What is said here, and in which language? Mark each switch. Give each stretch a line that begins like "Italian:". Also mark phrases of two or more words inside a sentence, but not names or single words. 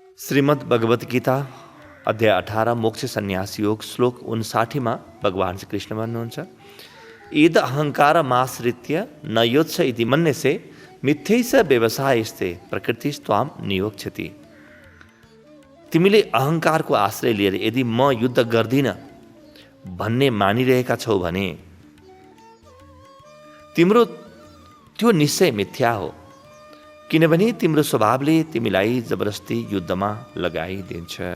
Nepali: श्रीमद् भगवत गीता अध्याय 18 मोक्ष सन्यास योग श्लोक 59 भगवान श्री कृष्ण भन्नुहुन्छ,
Sanskrit: ईद अहंकार माश्रित्य न योत्स इति मन्यसे मिथ्यैष व्यवसायस्ते प्रकृतिस्त्वाम नियोक्ष्यति।
Nepali: तिमीले अहंकारको आश्रय लिएर यदि म युद्ध गर्दिन भन्ने मानिरहेका छौ भने तिम्रो त्यो निश्चय मिथ्या हो, किनभने तिम्रो स्वभावले तिमीलाई जबरजस्ती युद्धमा लगाइदिन्छ।